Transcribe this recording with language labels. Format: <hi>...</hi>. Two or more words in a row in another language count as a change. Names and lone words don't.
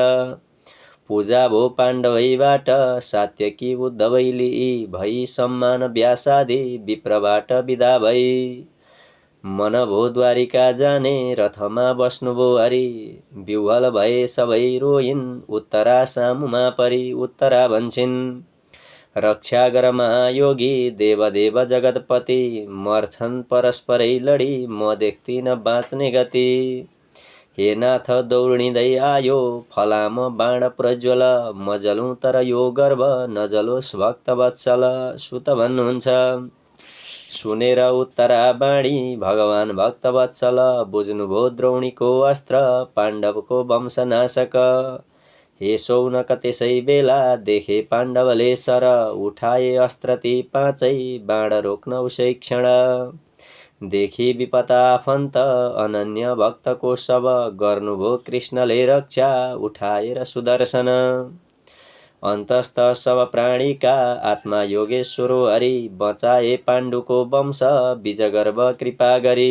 <ne>पूजा भो पाण्डवैबाट सात्यकी उद्धवै लिई, भई सम्मान व्यासादि विप्रबाट विदा भई। मन भो द्वारिका जाने रथमा बस्नुभो हरि, विह्वल भए सबै रोइन् उत्तरा सामुमा परी। उत्तरा भन्छिन्, रक्षा गर महायोगी देवदेव जगतपति, मर्छन् परस्परै लडी म देख्दिन बाँच्ने गति। हे नाथ दौडिँदै आयो फलाम बाण प्रज्वल, म जलौँ तर यो गर्व नजलोस् भक्तवत्सल। सुत भन्नुहुन्छ, सुनेर उत्तरा बाणी भगवान भक्तवत्सल, बुझ्नुभो द्रोणीको अस्त्र पाण्डवको वंशनाशक। हे शौनक त्यसै बेला देखे पाण्डवले सर, उठाए अस्त्र ती पाँचै बाण रोक्न उसै क्षण। देखि विपत आफन्त अनन्य भक्तको शव, गर्नुभो कृष्णले रक्षा उठाएर सुदर्शन। अन्तस्थ सब प्राणीका आत्मा योगेश्वरो हरि, बचाए पाण्डुको वंश बीजगर्भ कृपा गरी।</ne>